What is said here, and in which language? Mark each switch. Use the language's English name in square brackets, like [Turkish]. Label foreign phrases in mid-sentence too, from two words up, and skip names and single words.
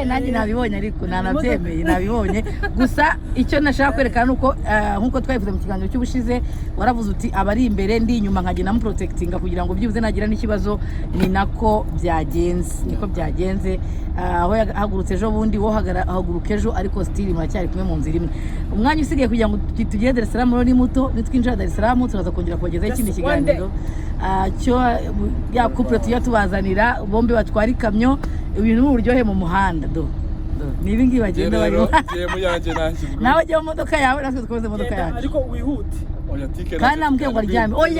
[Kinyarwanda] nanjye nabibonye ariko nanabyemeye nabibonye gusa icyo nashaka kwerekana nuko nkuko twabivuze mu kiganiro cy'ubushize waravuze uti abari imbere ndi inyuma nkagenda muprotectinga kugira ngo byibuze nagira n'ikibazo ni nako byagenze aho yahagurutse ejo bundi wo haguruka ejo ariko still muracyari kumwe mu nzira imwe umwanya usigaye kugira ngo tugere Dar es Salaam ni muto nitwinjira Dar es Salaam turaza kongera kubagezaho ikindi kiganiro cyo ya couple tuyatubazanira bombe batwara ikamyo ibintu n'uburyohe mu muhanda ni ibi ngibi bagenda barimo nawe jya mu modoka yawe natwe dukomeze imodoka yacu ariko wihute kandi nambwiye ngo aryame